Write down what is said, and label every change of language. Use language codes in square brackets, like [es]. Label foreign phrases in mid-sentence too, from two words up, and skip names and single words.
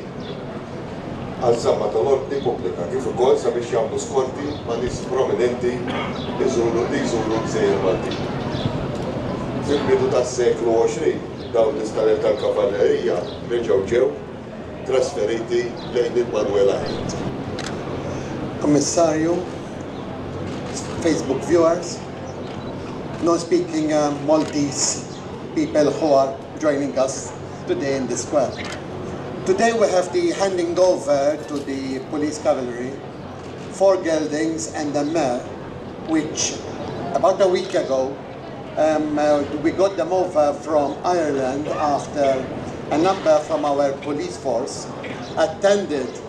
[mt] Għal-żamma tal-ordni pubblika kif ukoll sabiex jagħmlu skorti ma' nies prominenti li jżuru l-Gżejjer Malti. Fil-bidu tas-seklu 20 dawn l-istalel tal-kavallerija reġgħu ġew trasferiti lejn il-Manuel Aħmed. [en] Commissario, Facebook viewers, non-speaking Maltese people who are joining us today in the square. Today we have the handing over to the Police Cavalry 4 geldings and a mare, which about a week ago we got them over from Ireland after a number from our police force attended